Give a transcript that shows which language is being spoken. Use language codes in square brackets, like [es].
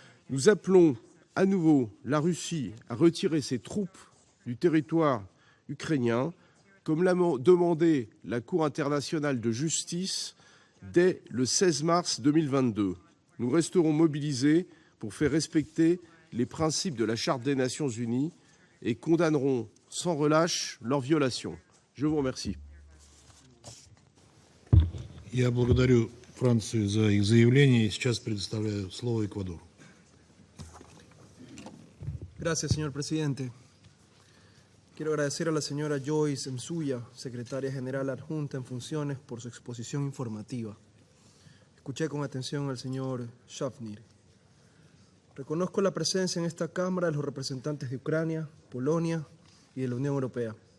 [fr] Nous appelons à nouveau la Russie à retirer ses troupes du territoire ukrainien, comme l'a demandé la Cour internationale de justice dès le 16 mars 2022. Nous resterons mobilisés pour faire respecter les principes de la Charte des Nations Unies et condamnerons sans relâche leurs violations. Je vous remercie. [ru] Я благодарю Францию за их заявление и сейчас предоставляю слово Эквадору. [es] Gracias, señor presidente. Quiero agradecer a la señora Joyce Msuya, secretaria general adjunta en funciones, por su exposición informativa. Escuché con atención al señor Shavnir. Reconozco la presencia en esta Cámara de los representantes de Ucrania, Polonia y de la Unión Europea.